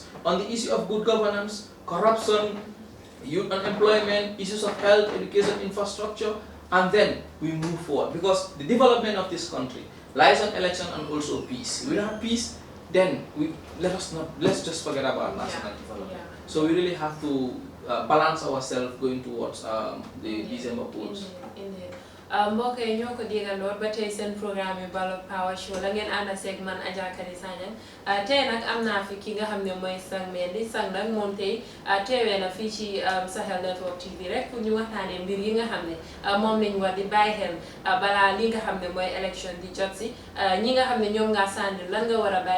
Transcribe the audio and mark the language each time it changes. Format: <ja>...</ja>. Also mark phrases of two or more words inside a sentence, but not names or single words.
<en>On the issue of good governance, corruption, youth unemployment, issues of health, education, infrastructure, and then we move forward, because the development of this country lies on election and also peace. Without peace, then let's just forget about national development. Yeah. So we really have to balance ourselves going towards the December polls. Indeed.</en> <wo>Mbokk yi ñoo ko déggandoor ba tey seen programme yi Ballot Power Show la ngeen ànd ak man Adja Kaddy Sanyang tey nag am naa fi ki nga xam ne mooy Sang Mendy. Sang nag moom tey teewee na fii ci Sahel Network TV rek pour ñu waxtaanee mbir yi nga xam ne moom lañ war di bàyyi xel balaa li nga xam ne mooy élection di jot si ñi nga xam ne ñoom nga sànni lan nga war a</wo>